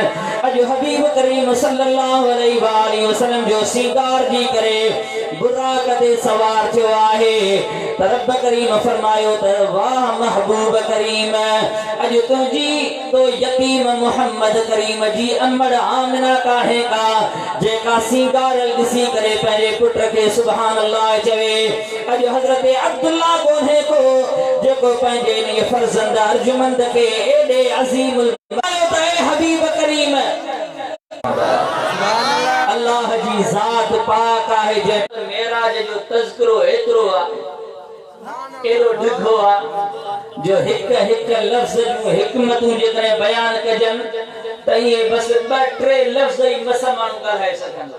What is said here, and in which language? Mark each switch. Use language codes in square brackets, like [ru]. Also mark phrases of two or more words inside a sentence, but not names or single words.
[sd] अॼु हबीब करीम [ar] صلى الله عليه وسلم [sd] जो सींगार जी करे बुराक ते सवार थियो आहे, त रब करीम फरमायो त वाह महबूब करीम, अॼु तुंहिंजी तो यतीम मोहम्मद करीम जी अमड़ आमिना काहे का जेका सींगारल ॾिसी करे पंहिंजे पुट खे [ar] سبحان الله [sd] चवे। अॼु हज़रत अब्दुल्ला कोन्हे को जेको पंहिंजे इन फर्ज़ंद अर्जुमंद खे एॾे अज़ीम हबीब करीम अल्लाह जी ज़ात पाक आहे, जंहिं मेराज जो तज़किरो एतिरो आहे, एॾो ॾिघो आहे जो हिक हिक लफ़्ज़ जूं हिकमतूं जेकॾहिं बयान कजनि त इहे बसि ॿ टे लफ़्ज़ ई मस माण्हू ॻाल्हाए सघंदो।